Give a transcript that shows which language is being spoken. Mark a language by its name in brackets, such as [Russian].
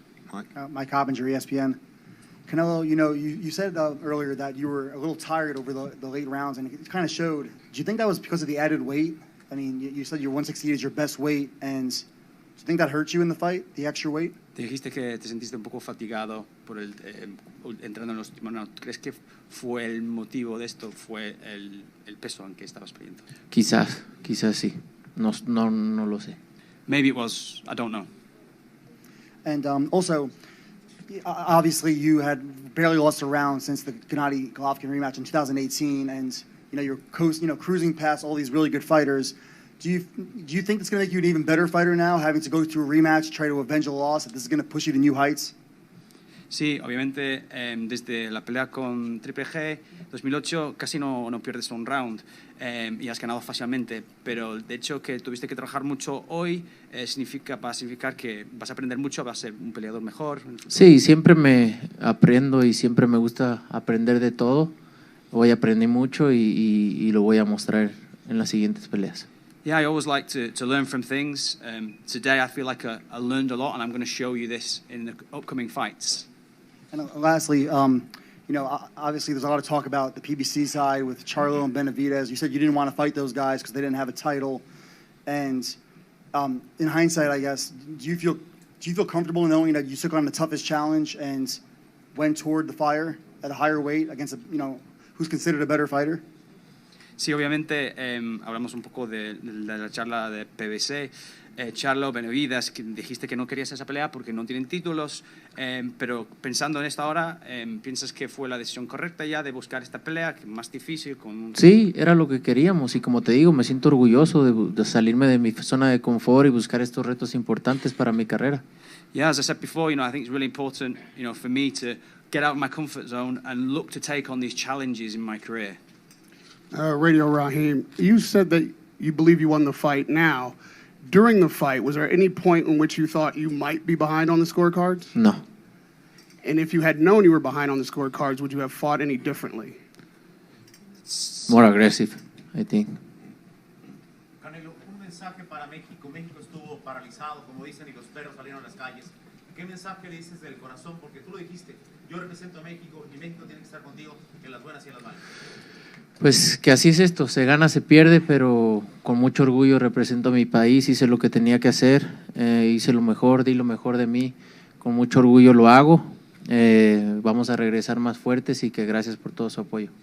[English] Mike Hoppinger, ESPN. Canelo, you said earlier that you were a little tired over the late rounds, and it kind of showed. Do you think that was because of the added weight? I mean, you said your 168 is your best weight, and do you think that hurt you in the fight, the extra weight? [Spanish] Te dijiste que te sentiste un poco fatigado por entrando en los últimos rounds. ¿Crees que fue el motivo de esto? ¿Fue el peso en que estabas perdiendo? Quizás sí. No lo sé. [English] Maybe it was. I don't know. And also, obviously, you had barely lost a round since the Gennady-Golovkin rematch in 2018, and you're cruising past all these really good fighters. Do you think it's going to make you an even better fighter now, having to go through a rematch, try to avenge a loss? That this is going to push you to new heights? [Spanish] Sí, obviamente desde la pelea con Triple G 2008 casi no pierdes un round y has ganado fácilmente, pero de hecho que tuviste que trabajar mucho hoy va a significar que vas a aprender mucho, vas a ser un peleador mejor. Sí, siempre me aprendo y siempre me gusta aprender de todo. Hoy aprendí mucho y lo voy a mostrar en las siguientes peleas. [English] Yeah, I always like to learn from things. Today I feel like I learned a lot, and I'm going to show you this in the upcoming fights. And lastly, obviously there's a lot of talk about the PBC side with Charlo and Benavidez. You said you didn't want to fight those guys because they didn't have a title. And in hindsight, I guess, do you feel comfortable knowing that you took on the toughest challenge and went toward the fire at a higher weight against who's considered a better fighter? [Spanish] Sí, obviamente hablamos un poco de la charla de PBC. Charlo, Benavidez, que dijiste que no querías esa pelea porque no tienen títulos, pero pensando en esta hora, ¿piensas que fue la decisión correcta ya de buscar esta pelea, que más difícil? Sí, era lo que queríamos y como te digo, me siento orgulloso de salirme de mi zona de confort y buscar estos retos importantes para mi carrera. [English] Yeah, as I said before, I think it's really important, for me to get out of my comfort zone and look to take on these challenges in my career. Radio Raheem, you said that you believe you won the fight now. During the fight, was there any point in which you thought you might be behind on the scorecards? No. And if you had known you were behind on the scorecards, would you have fought any differently? More aggressive, I think. [Spanish] Canelo, un mensaje para México. México estuvo paralizado, como dicen, y los perros salieron a las calles. ¿Qué mensaje le dices del corazón? Porque tú lo dijiste, yo represento a México y México tiene que estar contigo en las buenas y en las malas. Pues que así es esto, se gana, se pierde, pero con mucho orgullo represento a mi país, hice lo que tenía que hacer, hice lo mejor, di lo mejor de mí, con mucho orgullo lo hago, vamos a regresar más fuertes y que gracias por todo su apoyo.